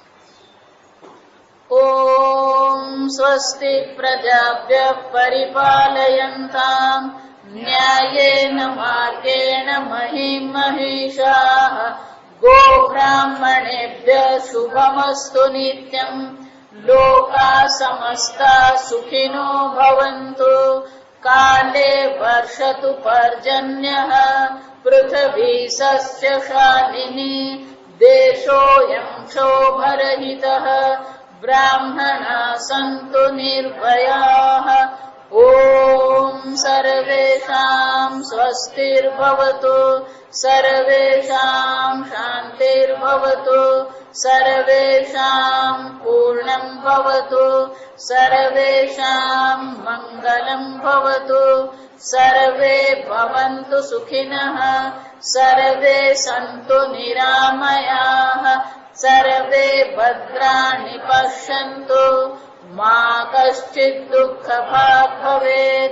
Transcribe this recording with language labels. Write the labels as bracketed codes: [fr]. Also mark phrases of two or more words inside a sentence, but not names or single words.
[sa] ઓમ સ્વસ્તિ પ્રજાભ્ય પરિપાલયન્તામ ન્યાયેન માર્ગેણ મહિં મહિષાઃ ગોબ્રાહ્મણેભ્ય શુભમસ્તુ નિત્યં લોકા સમસ્તા સુખિનો ભવન્તુ કાલે વર્ષતુ પર્જન્યઃ પૃથ્વી સસ્ય શાલિની દેશોऽયં ક્ષોભરહિતઃ બ્રાહ્મણા સંતુ નિર્ભયાઃ ॐ सर्वेषां स्वस्तिर्भवतु, सर्वेषां शान्तिर्भवतु, सर्वेषां पूर्णं भवतु, सर्वेषां मङ्गलं भवतु, सर्वे भवन्तु सुखिनः, सर्वे सन्तु निरामयाः, सर्वे भद्राणि पश्यन्तु, मा कश्चित् दुःखभाग् भवेत्।